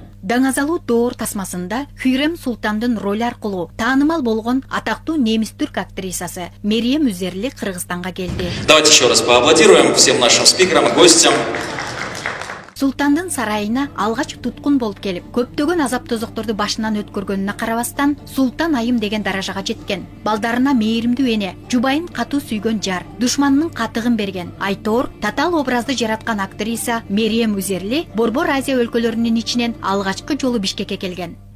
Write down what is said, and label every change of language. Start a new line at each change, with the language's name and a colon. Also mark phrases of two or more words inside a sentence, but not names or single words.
Kyrgyz: Даңазалуу доор тасмасында Хүрем Султандын роль аркылуу таанымал болгон атактуу немис-түрк актрисасы Мерием Үзерли Кыргызстанга келди.
Russian: Давайте еще раз поаплодируем всем нашим спикерам и гостям.
Kyrgyz: Султандын сарайына алгач туткун болуп келип, көптөгөн азап тозокторду башынан өткөргөнүнө карабастан, Султан айым деген даражага жеткен. Балдарына мээримдүү эне, жубайын катуу сүйгөн жар, душманынын катыгын берген. Айтор, татаал образды жараткан актриса Мерием Үзерли Борбор Азия өлкөлөрүнүн ичинен алгачкы жолу Бишкекке келген.